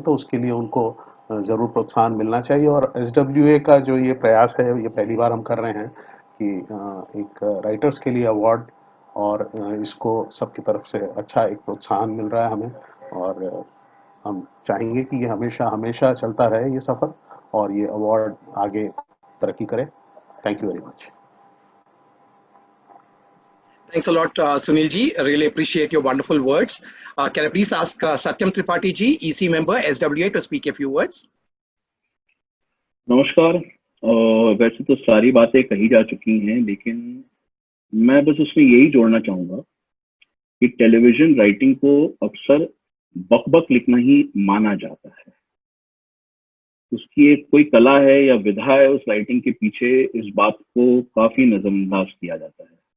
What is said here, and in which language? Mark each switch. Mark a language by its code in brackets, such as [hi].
[hi] तो उसके लिए उनको ज़रूर प्रोत्साहन मिलना चाहिए। और एसडब्ल्यूए का जो ये प्रयास है, ये पहली बार हम कर रहे हैं कि एक राइटर्स के लिए अवार्ड, और इसको सबकी तरफ से अच्छा एक प्रोत्साहन मिल रहा है हमें, और हम चाहेंगे कि ये हमेशा हमेशा चलता रहे ये सफ़र, और ये अवार्ड आगे तरक्की करे। [en] Thank you very much. Thanks a lot, Sunil ji. I really appreciate your wonderful words. Can I please ask Satyam Tripathi ji, EC member, SWA, to speak a few words? [hi] नमस्कार। वैसे तो सारी बातें कही जा चुकी हैं, लेकिन मैं बस उसमें यही जोड़ना चाहूँगा कि टेलीविज़न राइटिंग को अक्सर बक-बक लिखना ही माना जाता है। उसकी एक कोई कला है या विधा है उस राइटिंग के पीछे, इस बात को काफ़ी नज़रअंदाज किया जाता है।